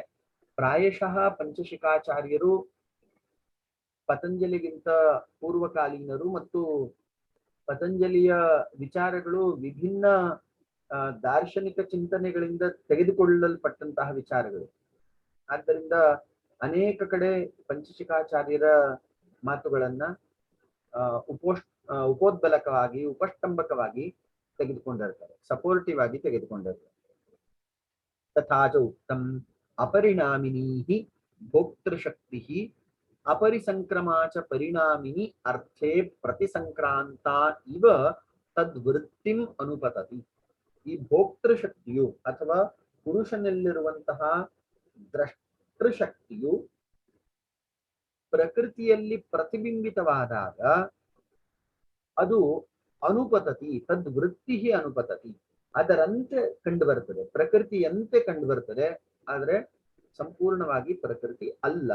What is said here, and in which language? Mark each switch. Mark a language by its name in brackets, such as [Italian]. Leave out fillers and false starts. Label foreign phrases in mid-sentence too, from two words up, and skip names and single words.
[Kannada] ಪ್ರಾಯಶಃ ಪಂಚಶಿಖಾಚಾರ್ಯರು ಪತಂಜಲಿಗಿಂತ ಪೂರ್ವಕಾಲೀನರು ಮತ್ತು ಪತಂಜಲಿಯ ವಿಚಾರಗಳು ವಿಭಿನ್ನ ದಾರ್ಶನಿಕ ಚಿಂತನೆಗಳಿಂದ ತೆಗೆದುಕೊಳ್ಳಲ್ಪಟ್ಟಂತಹ ವಿಚಾರಗಳು. ಆದ್ದರಿಂದ ಅನೇಕ ಕಡೆ ಪಂಚಶಿಖಾಚಾರ್ಯರ ಮಾತುಗಳನ್ನ ಉಪೋದ್ಬಲಕವಾಗಿ ಉಪಷ್ಟಂಬಕವಾಗಿ ತೆಗೆದುಕೊಂಡಿರ್ತಾರೆ, ಸಪೋರ್ಟಿವ್ ಆಗಿ ತೆಗೆದುಕೊಂಡಿರ್ತಾರೆ. [Sanskrit] तथा च उक्तम् अपरिणामिनी भोक्तृशक्ति अपरिसंक्रमा च परिणामिनी अर्थे प्रतिसंक्रांता इव तद्वृत्तिम अनुपतति. [Kannada] ಈ ಭೋಕ್ತೃಶಕ್ತಿಯು ಅಥವಾ ಪುರುಷನಲ್ಲಿರುವಂತಹ ದ್ರಷ್ಟೃಶಕ್ತಿಯು ಪ್ರಕೃತಿಯಲ್ಲಿ ಪ್ರತಿಬಿಂಬಿತವಾದಾಗ ಅದು ಅನುಪತತಿ, [Sanskrit] ತದ್ವೃತ್ತಿ ಅನುಪತತಿ, [Kannada] ಅದರಂತೆ ಕಂಡು ಬರ್ತದೆ, ಪ್ರಕೃತಿಯಂತೆ ಕಂಡು ಬರ್ತದೆ, ಆದರೆ ಸಂಪೂರ್ಣವಾಗಿ ಪ್ರಕೃತಿ ಅಲ್ಲ.